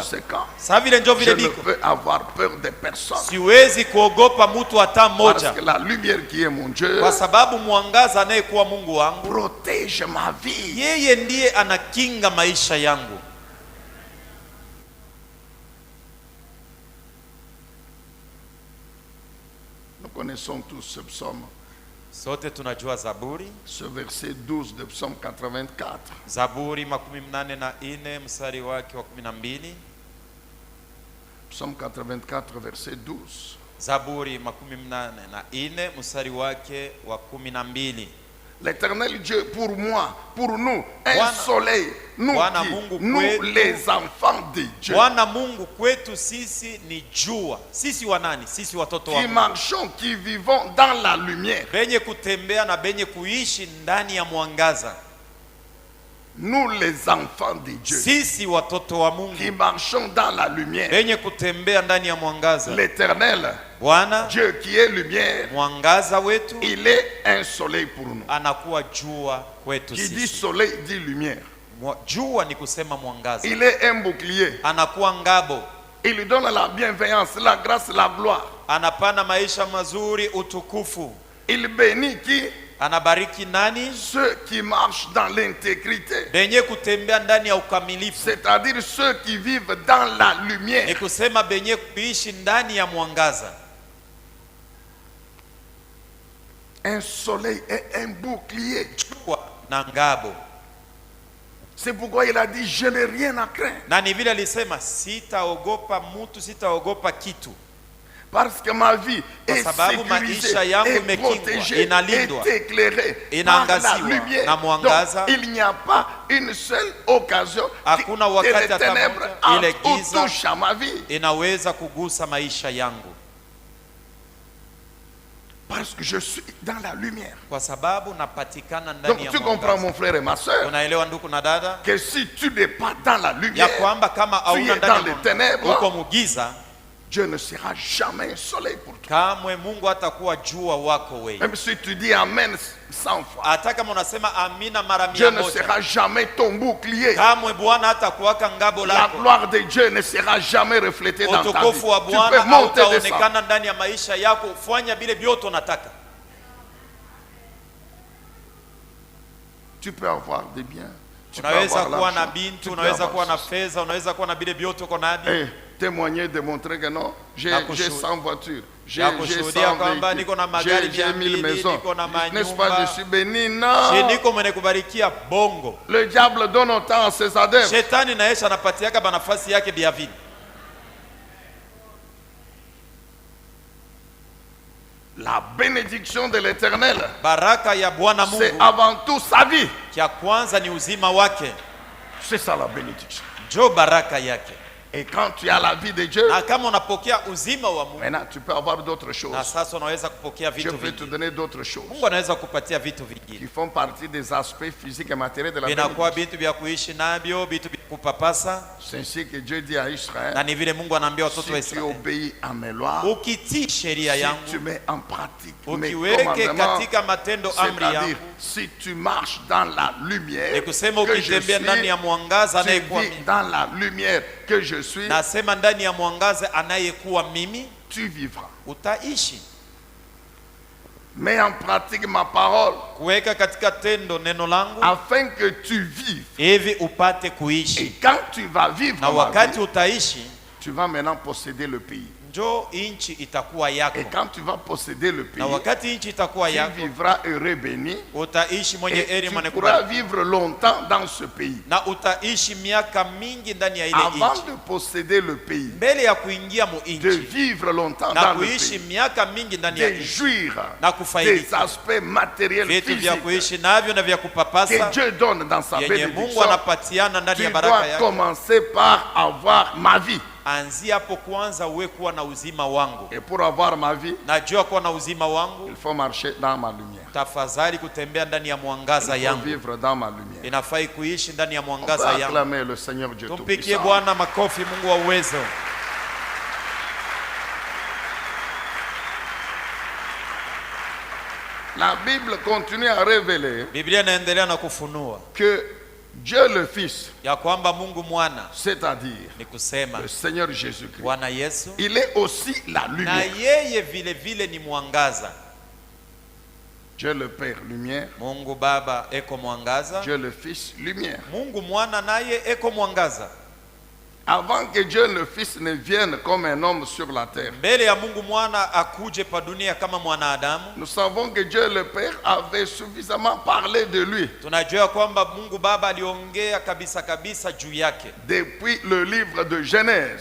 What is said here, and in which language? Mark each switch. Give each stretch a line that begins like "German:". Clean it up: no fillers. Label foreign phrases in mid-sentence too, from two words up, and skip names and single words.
French: conséquent,
Swahili: Sa vile njo
French: je
Swahili: vile
French: ne
Swahili: biko.
French: peux avoir peur de personne.
Swahili: Siwezi kuogopa mtu hata
French: Parce
Swahili: moja.
French: que la lumière qui est mon Dieu
Swahili: Kwa sababu mwangaza anayekuwa Mungu wangu,
French: protège ma vie.
Swahili: yeye ndiye anakinga maisha yangu.
French: Nous connaissons tous ce psaume,
Swahili: Sote tunajua Zaburi.
French: ce verset 12 de psaume 84.
Swahili: Zaburi 84 mstari wake wa 12.
French: Psaume 84, verset 12.
Swahili: Zaburi 84 mstari wake wa 12.
French: L'Éternel Dieu pour moi, pour nous, un
Swahili: Bwana-
French: soleil, nous,
Swahili: Bwana
French: qui,
Swahili: Mungu
French: nous
Swahili: kwetu.
French: les enfants de Dieu,
Swahili: Bwana Mungu kwetu sisi ni jua. Sisi wanani? Sisi watoto wa
French: qui
Swahili: Mungu.
French: marchons, qui vivons dans la lumière.
Swahili: Benye kutembea na benye kuishi ndani ya mwangaza.
French: Nous les enfants de Dieu,
Swahili: Sisi watoto wa Mungu.
French: qui marchons dans la lumière.
Swahili: Benye kutembea ndani ya mwangaza.
French: L'Éternel,
Swahili: Bwana
French: Dieu qui est lumière,
Swahili: mwangaza wetu
French: il est un soleil pour nous.
Swahili: anakuwa jua kwetu
French: Qui dit
Swahili: sisi.
French: soleil dit lumière.
Swahili: Jua ni kusema mwangaza.
French: Il est un bouclier.
Swahili: Anakuwa ngabo.
French: Il lui donne la bienveillance, la grâce, la gloire.
Swahili: Anapana maisha mazuri, utukufu.
French: Il bénit qui?
Swahili: Anabariki nani?
French: Ceux qui marchent dans l'intégrité.
Swahili: Benye kutembea ndani ya ukamilifu.
French: C'est-à-dire ceux qui vivent dans la
Swahili: Ni
French: lumière.
Swahili: kusema benye kuishi ndani ya mwangaza.
French: Un soleil et un bouclier.
Swahili: Jua na ngabo.
French: C'est pourquoi il a dit, je n'ai rien à craindre.
Swahili: Na ni vile alisema sitaogopa mtu, sitaogopa kitu.
French: Parce que ma vie
Swahili: Kwa
French: est
Swahili: sababu
French: sécurisée,
Swahili: maisha yangu
French: est
Swahili: imekingwa,
French: protégée,
Swahili: inalindwa,
French: est éclairée par la
Swahili: inaangaziwa
French: lumière.
Swahili: na mwangaza.
French: Donc, il n'y a pas une seule occasion
Swahili: Hakuna
French: que
Swahili: wakati
French: les
Swahili: hata
French: ténèbres
Swahili: moja ile
French: entrent ou
Swahili: giza
French: touchent à ma vie.
Swahili: inaweza kugusa maisha yangu.
French: Parce que je suis dans la lumière.
Swahili: Kwa sababu napatikana ndani
French: Donc
Swahili: ya
French: tu comprends
Swahili: mwangaza.
French: mon frère et ma soeur,
Swahili: Unaelewa ndugu na dada?
French: que si tu n'es pas dans la
Swahili: Ya
French: lumière,
Swahili: kwamba kama
French: tu
Swahili: hauna
French: es
Swahili: ndani
French: dans
Swahili: ya
French: les
Swahili: mwangaza,
French: ténèbres,
Swahili: uko mugiza,
French: Dieu ne sera jamais un soleil pour toi.
Swahili: kamwe Mungu hatakuwa jua wako wewe.
French: Même si tu dis Amen 100 fois,
Swahili: Hata kama unasema amina mara
French: Dieu
Swahili: 100,
French: ne sera jamais ton bouclier.
Swahili: kamwe Bwana hatakuwaka ngabo
French: La
Swahili: lako.
French: gloire de Dieu ne sera jamais reflétée dans ta vie.
Swahili: Utukufu wa
French: Tu
Swahili: Bwana
French: peux monter, descendre.
Swahili: hautaonekana ndani ya maisha yako. Fanya vile vyote unataka.
French: Tu peux avoir des biens. Tu peux
Swahili: Unaweza
French: avoir
Swahili: kuwa na
French: l'argent.
Swahili: bintu,
French: Tu peux
Swahili: unaweza
French: avoir
Swahili: kuwa na
French: ceci.
Swahili: fedha, unaweza kuwa na vile vyote uko navyo.
French: Et témoigner, démontrer que non, j'ai
Swahili: Ya kushuhudia.
French: 100 voitures, j'ai
Swahili: Ya
French: 100
Swahili: kushuhudia kwamba niko na magari
French: véhicules, j'ai 1000
Swahili: 200,
French: maisons.
Swahili: niko na
French: N'est-ce pas,
Swahili: manyumba.
French: je suis béni? Je Non.
Swahili: niko mwenye kubarikia bongo.
French: Le diable donne autant à ses adeptes.
Swahili: Shetani na yeye anapatiaka banafasi yake bia vile.
French: La bénédiction de l'Éternel,
Swahili: Baraka ya Bwana
French: c'est
Swahili: Mungu
French: avant tout sa vie.
Swahili: kia kwanza ni uzima wake.
French: C'est ça la bénédiction.
Swahili: Jo baraka yake.
French: Et quand tu as la vie de Dieu,
Swahili: Na kama unapokea uzima wa Mungu,
French: maintenant tu peux avoir d'autres
Swahili: na
French: choses.
Swahili: sasa unaweza kupokea
French: Je
Swahili: vitu
French: vais te
Swahili: vingi.
French: donner d'autres choses
Swahili: Mungu anaweza kupatia vitu
French: qui
Swahili: vingine.
French: font partie des aspects physiques et matériels de la
Swahili: Vinakuwa
French: bénédiction.
Swahili: vitu vya kuishi navyo, vitu vya kupapasa.
French: C'est ainsi que Dieu dit à Israël,
Swahili: Na ni vile Mungu anaambia watoto wa
French: si tu
Swahili: Israeli,
French: obéis à mes lois,
Swahili: ukitii sheria
French: si tu
Swahili: yangu,
French: mets en pratique mes
Swahili: ukiweke
French: commandements,
Swahili: katika matendo amri
French: c'est-à-dire
Swahili: yangu,
French: si tu marches dans la lumière
Swahili: ni kusema
French: que je
Swahili: ukitembea ndani
French: suis,
Swahili: ya mwangaza
French: tu
Swahili: anayekuwa
French: vis
Swahili: mimi,
French: dans la lumière que je suis,
Swahili: nasema ndani ya mwangaza anayekuwa mimi,
French: tu vivras.
Swahili: utaishi.
French: Mets en pratique ma parole
Swahili: Kuweka katika tendo neno langu
French: afin que tu vives.
Swahili: hivi upate
French: Et
Swahili: kuishi,
French: quand tu vas vivre
Swahili: na
French: ma
Swahili: wakati
French: vie,
Swahili: utaishi
French: tu vas maintenant posséder le pays.
Swahili: njo inchi itakuwa yako,
French: Et quand tu vas posséder le pays,
Swahili: na wakati inchi itakuwa
French: tu
Swahili: yako,
French: vivras heureux béni.
Swahili: utaishi mwenye
French: Et
Swahili: heri,
French: tu
Swahili: mwenye
French: pourras
Swahili: kubariki,
French: vivre longtemps dans ce pays.
Swahili: na utaishi miaka mingi ndani ya ile
French: Avant
Swahili: inchi.
French: de posséder le pays,
Swahili: Mbele ya kuingia mu
French: de
Swahili: inchi
French: vivre longtemps
Swahili: na
French: dans le
Swahili: kuishi
French: pays,
Swahili: miaka mingi ndani ya
French: de
Swahili: inchi,
French: jouir
Swahili: na
French: des
Swahili: kufaidika
French: aspects matériels
Swahili: vitu vya
French: physiques
Swahili: kuishi navyo na vya
French: que
Swahili: kupapasa
French: Dieu donne dans sa
Swahili: yenye Mungu
French: bénédiction,
Swahili: anapatiana ndani
French: tu
Swahili: ya baraka
French: dois
Swahili: yake.
French: commencer par avoir ma vie.
Swahili: anzia hapo kwanza uwe kuwa na uzima wangu.
French: Et pour avoir ma vie,
Swahili: Najua kuwa na uzima wangu,
French: il faut marcher dans ma lumière.
Swahili: tafadhali kutembea ndani ya mwangaza
French: Il faut
Swahili: yangu.
French: vivre dans ma lumière.
Swahili: Inafai kuishi ndani ya
French: On peut
Swahili: mwangaza yangu.
French: acclamer le Seigneur Dieu
Swahili: Tumpikie
French: Tout-Puissant.
Swahili: Bwana makofi, Mungu wa uwezo.
French: La Bible continue à révéler
Swahili: Biblia inaendelea na kufunua
French: que Dieu le Fils,
Swahili: ya kwamba Mungu Mwana,
French: c'est-à-dire
Swahili: ni kusema
French: le Seigneur Jésus-Christ,
Swahili: Bwana Yesu,
French: il est aussi la
Swahili: na
French: lumière.
Swahili: yeye vile vile ni mwangaza.
French: Dieu le Père, lumière.
Swahili: Mungu Baba eko mwangaza,
French: Dieu le Fils, lumière.
Swahili: Mungu Mwana naye eko mwangaza.
French: Avant que Dieu le Fils ne vienne comme un homme sur la terre,
Swahili: Mbele ya Mungu Mwana akuje pa dunia kama mwanadamu,
French: nous savons que Dieu le Père avait suffisamment parlé de lui
Swahili: tunajua kwamba Mungu Baba aliongea kabisa kabisa juu yake
French: depuis le livre de Genèse.